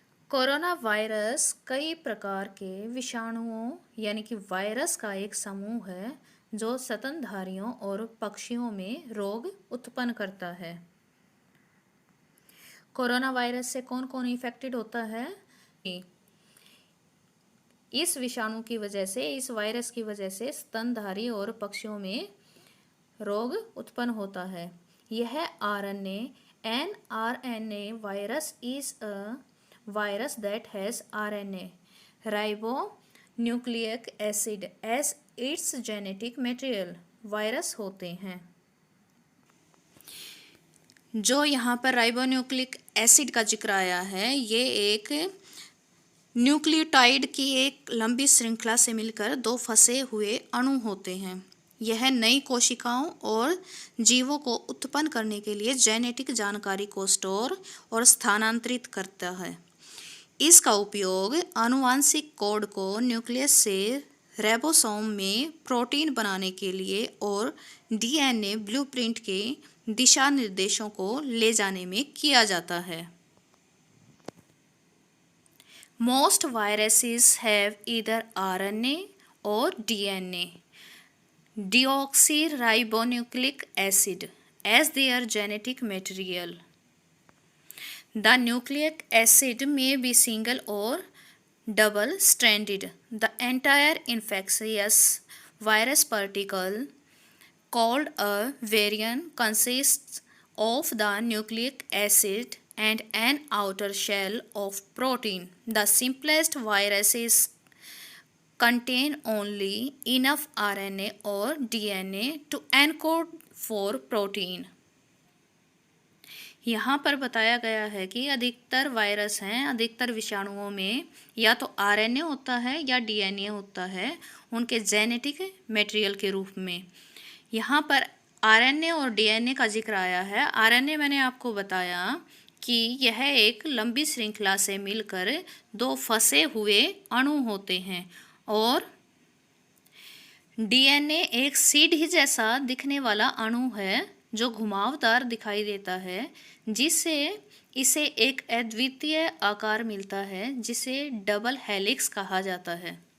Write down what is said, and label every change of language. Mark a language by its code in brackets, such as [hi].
[hi] Corona virus कई प्रकार के विषाणुओं यानी कि वायरस का एक समूह है जो स्तनधारियों और पक्षियों में रोग उत्पन्न करता है। कोरोना वायरस से कौन कौन इफेक्टेड होता है? इस विषाणु की वजह से, इस वायरस की वजह से स्तनधारी और पक्षियों में रोग उत्पन्न होता है। यह [en] mRNA virus is a virus that has RNA, ribonucleic acid, as its genetic material। [hi] Virus होते हैं जो यहाँ पर राइबोन्यूक्लिक एसिड का जिक्र आया है, ये एक न्यूक्लियोटाइड की एक लंबी श्रृंखला से मिलकर दो फंसे हुए अणु होते हैं। यह नई कोशिकाओं और जीवों को उत्पन्न करने के लिए जेनेटिक जानकारी को स्टोर और स्थानांतरित करता है। इसका उपयोग आनुवांशिक कोड को न्यूक्लियस से राइबोसोम में प्रोटीन बनाने के लिए और DNA ब्लूप्रिंट के दिशा निर्देशों को ले जाने में किया जाता है। [en] Most viruses have either RNA or DNA, deoxyribonucleic acid, as their genetic material. The nucleic acid may be single or double-stranded. The entire infectious virus particle, called a virion, consists of the nucleic acid and an outer shell of protein. The simplest viruses contain only enough RNA or DNA to encode for protein। [hi] यहाँ पर बताया गया है कि अधिकतर virus हैं, अधिकतर विषाणुओं में या तो RNA होता है या DNA होता है उनके जेनेटिक मटेरियल के रूप में। यहाँ पर RNA और DNA का जिक्र आया है। RNA मैंने आपको बताया कि यह एक लंबी श्रृंखला से मिलकर दो फंसे हुए अणु होते हैं और DNA एक सीढ़ी जैसा दिखने वाला अणु है जो घुमावदार दिखाई देता है, जिससे इसे एक अद्वितीय आकार मिलता है जिसे डबल हेलिक्स कहा जाता है।